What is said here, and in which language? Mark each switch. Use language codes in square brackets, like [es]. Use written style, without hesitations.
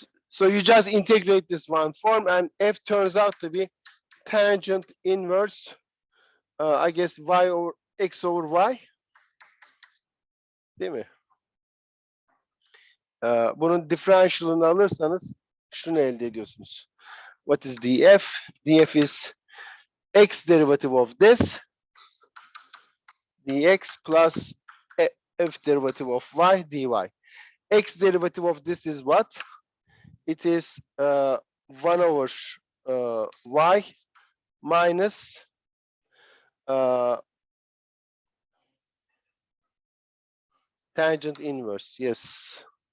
[en] So you just integrate this one form, and f turns out to be tangent inverse, I guess y over x over y. [tr] Değil mi? Bunun differential'ını alırsanız şunu elde ediyorsunuz. [en] What is df? Df is x derivative of this dx plus f derivative of y dy. X derivative of this is what? It is 1 over y minus tangent inverse. Yes.